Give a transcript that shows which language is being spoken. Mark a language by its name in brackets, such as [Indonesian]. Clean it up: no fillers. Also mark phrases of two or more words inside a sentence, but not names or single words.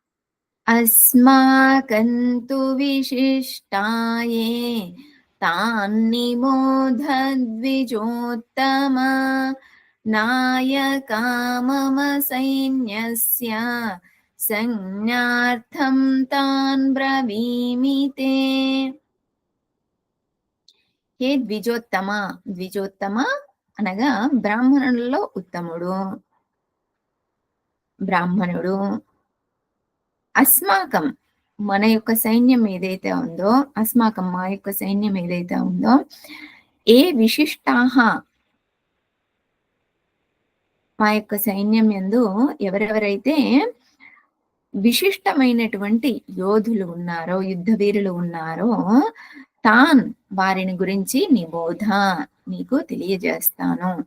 [Sanskrit] अस्माकन्तु विशिष्टाये तान्निबोधद्विजोत्तम नायका मम सैन्यस्य संज्ञार्थं तान् ब्रवीमि ते। హే ద్విజోత్తమ, [Telugu] ద్విజోత్తమ అనగా బ్రాహ్మణులలో ఉత్తముడు, బ్రాహ్మణుడు. అస్మాకం మన యొక్క సైన్యం ఏదైతే ఉందో, అస్మాకం మా యొక్క సైన్యం ఏదైతే ఉందో, ఏ విశిష్టాహ మా యొక్క సైన్యం యందు ఎవరెవరైతే విశిష్టమైనటువంటి యోధులు ఉన్నారో, యుద్ధ వీరులు ఉన్నారో, తాన్ వారిని గురించి నిబోధ నీకు తెలియజేస్తాను.